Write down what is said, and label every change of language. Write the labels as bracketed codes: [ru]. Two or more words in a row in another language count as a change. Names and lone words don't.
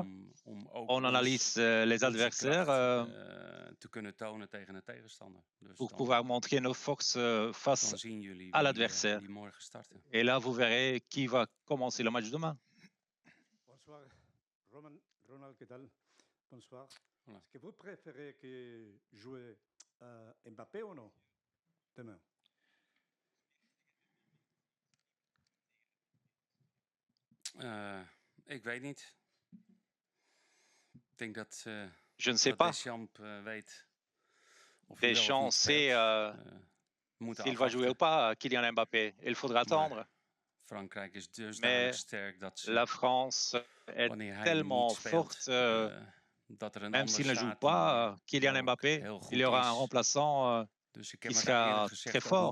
[fr] On analyse les adversaires pour pouvoir montrer nos forces face à l'adversaire. Et là, vous verrez qui va commencer le match demain. [es] Bonsoir, Ronald, ¿qué tal? [fr] Bonsoir. Est-ce que vous préférez que jouer Mbappé ou non demain? [nl] Ik weet niet. Ik denk dat [fr] je ne sais pas. Deschamps sait s'il va jouer ou pas, Kylian Mbappé. Il faudra attendre. Mais la France est tellement forte, même s'il ne joue pas, Kylian Mbappé, il y aura un remplaçant qui sera très fort.